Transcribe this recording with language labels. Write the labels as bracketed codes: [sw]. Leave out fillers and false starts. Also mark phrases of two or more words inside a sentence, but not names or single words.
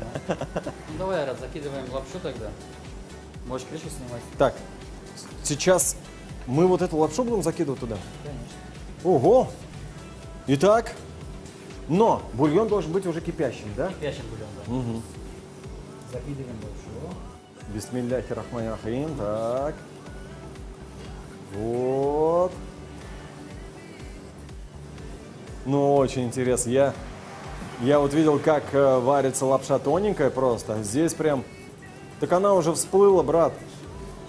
[ru] Ну давай, Араб, закидываем лапшу тогда. Можешь крышку снимать. Так, сейчас мы вот эту лапшу будем закидывать туда? Конечно. Ого! Итак, но бульон должен быть уже кипящим, да? Кипящим бульон, да. Угу. Закидываем лапшу. [ar] بسم الله الرحمن الرحيم. [ru] Так. Вот. Ну, очень интересно. Я вот видел, как варится лапша тоненькая просто. Здесь прям... Так она уже всплыла, брат.